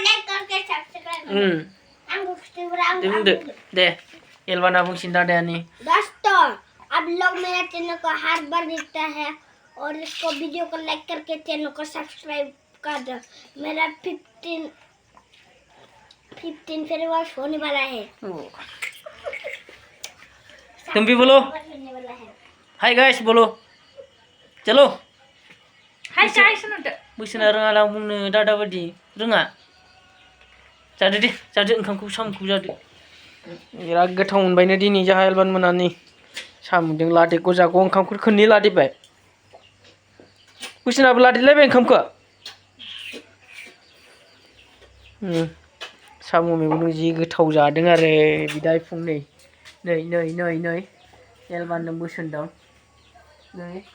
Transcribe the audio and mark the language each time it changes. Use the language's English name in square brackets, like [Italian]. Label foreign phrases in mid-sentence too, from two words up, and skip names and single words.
[Bodo] बुंदो दे एलबाना बुंसिन दादायानि [Hindi] दोस्तों आप लोग मेरा चैनल को हर बार देखता है और इसको वीडियो को लाइक करके चैनल को सब्सक्राइब कर दो मेरा 15 फॉलोअर्स होने वाला है तुम भी बोलो [English] hi guys [Hindi] बोलो चलो [English] hi guys [Bodo] बोसोना रोङा लां बुंनो दादा बायदि रोङा जादो दे जादो ओंखामखौ साम'खौ जादो बिराद गोथाव मोनबायनो दिनै जाहा एलबान मोनानि साम'जों लादेख' जाग' ओंखामखौ खननै लादेरबाय बोसोनाबो लादेरलायबाय ओंखामखौ साम' मैगं जि गोथाव जादों आरो बिदा फुं नै एलबानजों बोसोन दं नै